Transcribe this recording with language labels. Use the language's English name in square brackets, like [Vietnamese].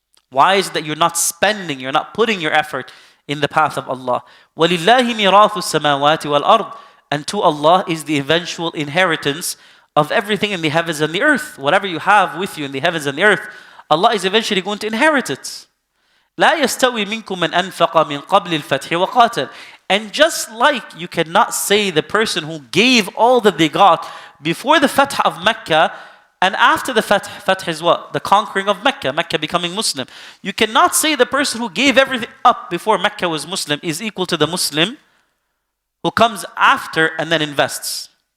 [English] Why is it that you're not spending, you're not putting your effort in the path of Allah? [Arabic] وَلِلَّهِ مِيرَاثُ السَّمَاوَاتِ وَالْأَرْضِ. [English] And to Allah is the eventual inheritance of everything in the heavens and the earth. Whatever you have with you in the heavens and the earth, Allah is eventually going to inherit it. [Arabic] لا يستوي منكم من أنفق من قبل الفتح وقاتل. [English] And just like you cannot say the person who gave all that they got before the Fath of Mecca and after the Fath is what? The conquering of Mecca, Mecca becoming Muslim. You cannot say the person who gave everything up before Mecca was Muslim is equal to the Muslim who comes after and then invests.